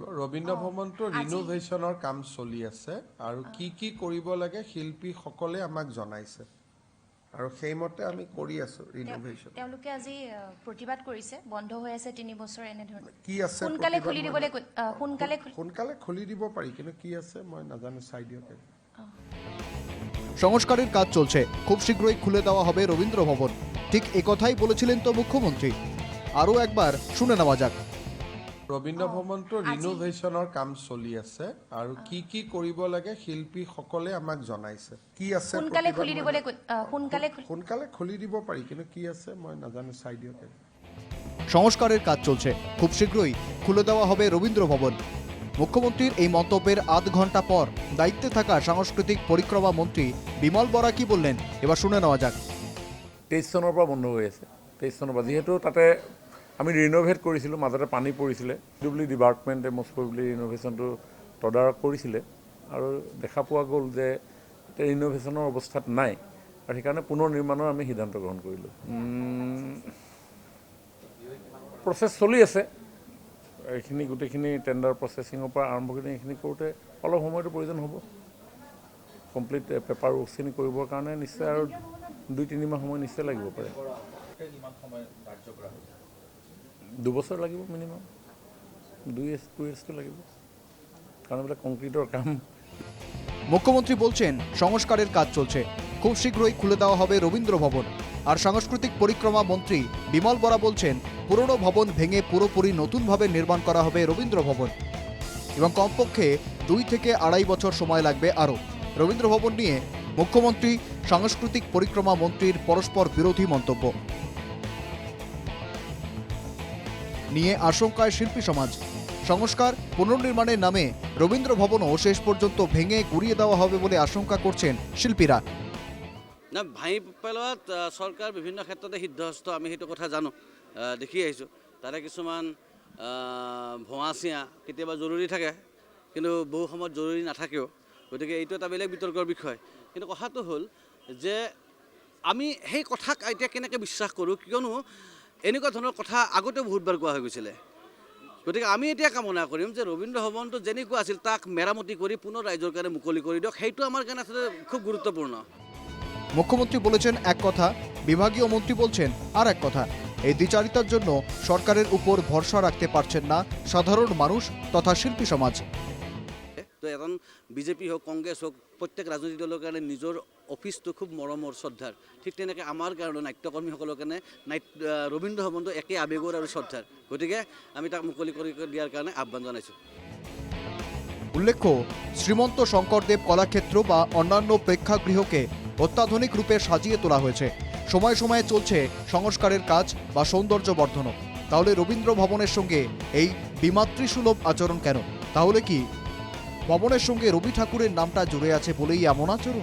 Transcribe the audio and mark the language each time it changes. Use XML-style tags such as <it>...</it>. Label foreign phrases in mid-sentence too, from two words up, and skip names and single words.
<as>ৰবীন্দ্ৰ ভৱনটো ৰিনোভেশ্যনৰ কাম চলি আছে আৰু কি কৰিব লাগে শিল্পীসকলে আমাক জনাইছে আৰু সেইমতে আমি কৰি আছো ৰিনোভেশ্যন। তেওঁলোকে আজি প্ৰতিবাদ কৰিছে, বন্ধ হৈ আছে 3 বছৰ এনেধৰণে। কি আছে সোনকালে খুলি দিবলৈ সোনকালে খুলি দিব পাৰি, কিন্তু কি আছে মই নাজানো, চাই দিয়ক।</as> <bn>সংস্কারের কাজ চলছে, খুব শীঘ্রই খুলে দেওয়া হবে রবীন্দ্র ভবন, ঠিক একথাই বলেছিলেন তো মুখ্যমন্ত্রী। আরও একবার শুনে নেওয়া যাক।</bn> <as>ৰবীন্দ্ৰ ভৱনটো ৰিনোভেশ্যনৰ কাম চলি আছে আৰু কি কৰিব লাগে শিল্পীসকলে আমাক জনাইছে। কি আছে সোনকালে খুলি দিবলৈ সোনকালে খুলি দিব পাৰি, কিন্তু কি আছে মই নাজানো, চাই দিয়ক।</as> <bn>সংস্কারের কাজ চলছে, খুব শীঘ্রই খুলে দেওয়া হবে রবীন্দ্র ভবন। মুখ্যমন্ত্রীর এই মন্তব্যের আধ ঘন্টা পর দায়িত্বে থাকা সাংস্কৃতিক পরিক্রমা মন্ত্রী বিমল বরা কি বললেন এবার শুনে নেওয়া যাক।</bn> <as>23 চনৰ পৰা বন্ধ হৈ আছে। 23 চনৰ পৰা যিহেতু তাতে আমি ৰিনোভেট কৰিছিলোঁ, মাজতে পানী পৰিছিলে,</as> <en>department most probably renovation</en> <as>তদাৰক কৰিছিলে আৰু দেখা পোৱা গ'ল যে ৰিনোভেশ্যনৰ অৱস্থাত নাই আৰু সেইকাৰণে পুনৰ নিৰ্মাণৰ আমি সিদ্ধান্ত গ্ৰহণ কৰিলোঁ। প্ৰচেছ চলি আছে, এইখিনি গোটেইখিনি</as> <en>tender processing</en> <as>পৰা আৰম্ভ কৰি এইখিনি কৰোঁতে অলপ সময়টো প্ৰয়োজন হ'ব।</as> <en>complete paper work</en> <as>কৰিবৰ কাৰণে নিশ্চয় আৰু 2-3 মাহ সময় নিশ্চয় লাগিব পাৰে। 2 বছৰ লাগিব মিনিমাম, 2 ইয়াৰ্ছটো লাগিব, কারণ এটা কংক্রিটর কাম।</as> <bn>মুখ্যমন্ত্রী বলছেন সংস্কারের কাজ চলছে, খুব শীঘ্রই খুলে দেওয়া হবে রবীন্দ্র ভবন। আর সাংস্কৃতিক পরিক্রমা মন্ত্রী বিমল বরা বলছেন পুরনো ভবন ভেঙে পুরোপুরি নতুনভাবে নির্মাণ করা হবে রবীন্দ্র ভবন এবং কমপক্ষে 2 থেকে 2.5 বছর সময় লাগবে আরও। রবীন্দ্র ভবন নিয়ে মুখ্যমন্ত্রী সাংস্কৃতিক পরিক্রমা মন্ত্রীর পরস্পর বিরোধী মন্তব্য নিয়ে আশঙ্কায় শিল্পী সমাজ। সংস্কার পুনর্নির্মাণের নামে রবীন্দ্র ভবনও শেষ পর্যন্ত ভেঙে গুড়িয়ে দেওয়া হবে বলে আশঙ্কা করছেন শিল্পীরা।</bn> <as>না, ভাঙি পেলোৱাত চৰকাৰ বিভিন্ন ক্ষেত্ৰতে সিদ্ধহস্ত, আমি সেইটো কথা জানো, দেখি আহিছোঁ। তাৰে কিছুমান ভঙা চিঙা কেতিয়াবা জৰুৰী থাকে, কিন্তু বহু সময়ত জৰুৰী নাথাকেও, গতিকে এইটো এটা বেলেগ বিতৰ্কৰ বিষয়। কিন্তু কথাটো হ'ল যে আমি সেই কথাক এতিয়া কেনেকৈ বিশ্বাস কৰোঁ, কিয়নো এনেকুৱা ধৰণৰ কথা আগতে বহুতবাৰ কোৱা হৈ গৈছিলে। গতিকে আমি এতিয়া কামনা কৰিম যে ৰবীন্দ্ৰ ভৱনটো যেনেকুৱা আছিল তাক মেৰামতি কৰি পুনৰ ৰাইজৰ কাৰণে মুকলি কৰি দিয়ক, সেইটো আমাৰ কাৰণে আসলে খুব গুৰুত্বপূৰ্ণ।</as> <bn>মুখ্যমন্ত্রী বলেছেন এক কথা, বিভাগীয় মন্ত্রী বলছেন আর এক কথা। এই দ্বিচারিতার জন্য সরকারের উপর ভরসা রাখতে পারছেন না সাধারণ মানুষ তথা শিল্পী সমাজ।</bn> <as>তো এখন বিজেপি হোক কংগ্ৰেছ হোক প্ৰত্যেক ৰাজনৈতিক দলৰ কাৰণে নিজৰ অফিচটো খুব মৰমৰ শ্ৰদ্ধাৰ, ঠিক তেনেকৈ আমাৰ কাৰণে নাট্যকৰ্মীসকলৰ কাৰণে ৰবীন্দ্ৰ ভৱনটো একে আৱেগৰ আৰু শ্ৰদ্ধাৰ, গতিকে আমি তাক মুকলি কৰি দিয়াৰ কাৰণে আহ্বান জনাইছোঁ।</as> <bn>উল্লেখ্য, শ্রীমন্ত শঙ্করদেব কলাক্ষেত্র বা অন্যান্য প্রেক্ষাগৃহকে অত্যাধুনিক রূপে সাজিয়ে তোলা হয়েছে। সময়ে সময়ে চলছে সংস্কারের কাজ বা সৌন্দর্য বর্ধনও। তাহলে রবীন্দ্র ভবনের সঙ্গে এই বিমাতৃসুলভ আচরণ কেন? তাহলে কি ভবনের সঙ্গে রবি ঠাকুরের নামটা জুড়ে আছে বলেই এমন আচরণ?</bn>